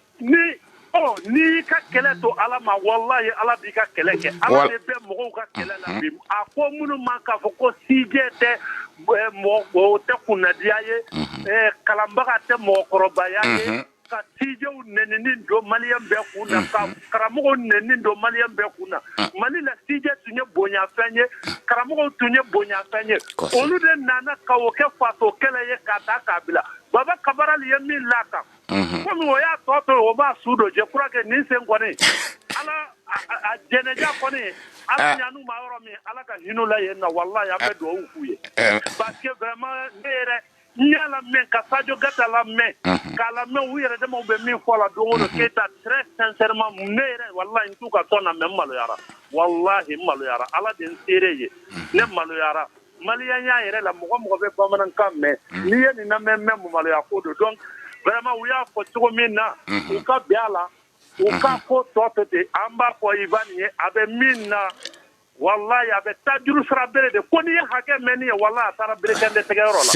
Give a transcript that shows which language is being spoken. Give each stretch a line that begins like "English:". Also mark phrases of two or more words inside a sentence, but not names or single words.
Bambara: n'i y'i ka kɛlɛ to ala ma wallahi ala b'i ka kɛlɛ kɛ ala de bɛ mɔgɔw ka kɛlɛ la bi a ko minnu man k'a fɔ ko CJ tɛ mɔgɔ tɛ kunnadiya ye kalanbaga tɛ mɔgɔkɔrɔbaya ye ka CJw nɛninin don maliyɛn bɛɛ kun na ka karamɔgɔw nɛninin don maliyɛn bɛɛ kun na Mali la CJ tun ye bonyafɛn ye karamɔgɔw tun ye bonyafɛn ye olu de nana ka o kɛ faso kɛlɛ ye k'a ta k'a bila Baba Kabarali ye min l'a kan komi o y'a tɔ to o b'a su don
French: je crois que
Bambara: nin sen kɔni ala a jɛnɛja kɔni ala ɲanu ma yɔrɔ min ala ka hinɛ la yen na wallahi an bɛ dugawu k'u ye
French: parce que vraiment
Bambara: ne yɛrɛ n y'a lamɛn ka Sadio Gata lamɛn k'a lamɛn u yɛrɛ damaw bɛ min fɔ la don o don Keita
French: très sincèrement
Bambara: ne yɛrɛ wallahi n t'u ka tɔn na mais n maloyara wallahi n maloyara ala de n seere ye ne maloyara maliyɛn y'a yɛrɛ la mɔgɔ bɛ bamanankan mɛn n'i ye nin lamɛn mɛn mu maloya ko don
French: donc vraiment
Bambara: u y'a fɔ cogo min na u ka bɛn a la u ka ko tɔ to ten an b'a fɔ Ivan ye a bɛ min na wallahi a bɛ taa juru sira bere de ko n'i ye hakɛ mɛn nin ye wallahi a taara berekɛnde tigɛyɔrɔ la